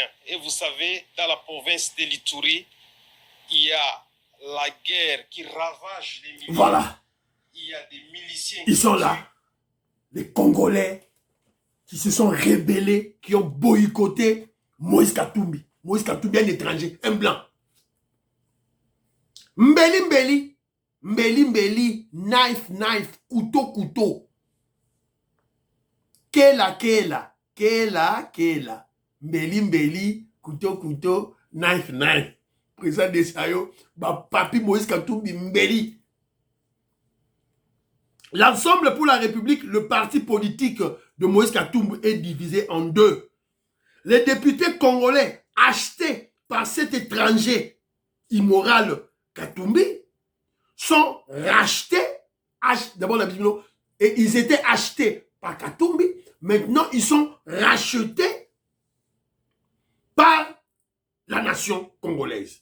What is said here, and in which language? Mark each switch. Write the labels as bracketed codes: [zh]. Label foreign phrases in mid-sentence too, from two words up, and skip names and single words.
[fr] Et vous savez, dans la province de l'Itourie, il y a la guerre qui ravage les miliciens. Voilà. Il y a des miliciens. Ils sont là. Les Congolais qui se sont rebellés, qui ont boycotté Moïse Katumbi. Moïse Katumbi, un étranger, un blanc. Mbeli, knife, couteau. [ln] Kela. Mbeli, [fr] couteau, knife. Président de Sayo, papi Moïse Katumbi, Mbeli. L'Ensemble pour la République, le parti politique de Moïse Katumbi est divisé en deux. Les députés congolais achetés par cet étranger immoral Katumbi sont rachetés, d'abord et ils étaient achetés par Katumbi, maintenant ils sont rachetés par la nation congolaise.